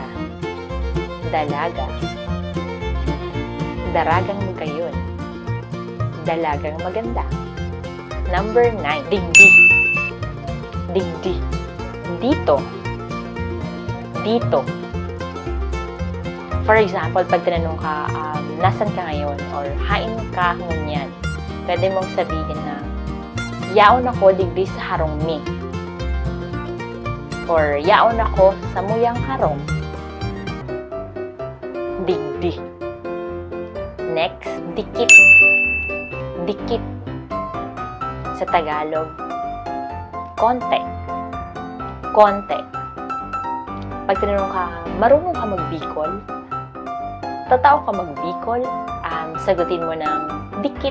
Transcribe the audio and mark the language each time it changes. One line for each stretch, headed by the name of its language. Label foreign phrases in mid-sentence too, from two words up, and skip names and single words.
Bikol: Dalaga. Daragang magayon.
Filipino: Dalagang maganda.
English: Number 9,
Filipino: digdi.
Bikol: Digdi. Dito.
Filipino: Dito.
English: For example,
Filipino: pag tinanong ka, nasan ka ngayon?
Bikol: Or hain ka ngunyan?
Filipino: Pwede mong sabihin na,
Bikol: yaon ako digdi sa harong mi. Or yaon ako sa muyang harong. Digdi.
English: Next,
Bikol: dikit.
Filipino: Dikit. Sa Tagalog, konte. Konte. Pag tinanong ka, marunong ka mag-Bicol?
Bikol: Tatao ka mag-Bicol?
Filipino: Sagutin mo ng dikit.